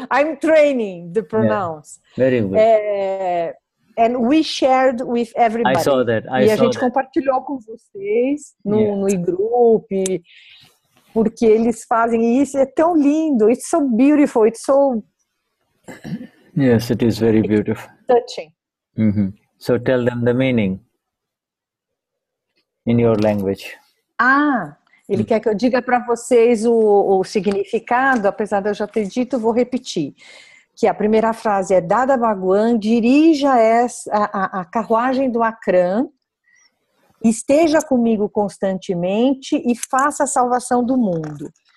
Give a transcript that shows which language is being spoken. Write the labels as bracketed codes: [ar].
[en] I'm training the pronouns. Very good. And we shared with everybody. I saw that. [pt] E a gente compartilhou com vocês no e-group, porque eles fazem isso. É tão lindo. [en] It's so beautiful. It's so... Yes, it is very beautiful. Touching. So tell them the meaning in your language. [pt] Ele quer que eu diga para vocês o significado, apesar de eu já ter dito, vou repetir. Que a primeira frase é: Dada Bhagwan, dirija a carruagem do Akram, esteja comigo constantemente e faça a salvação do mundo.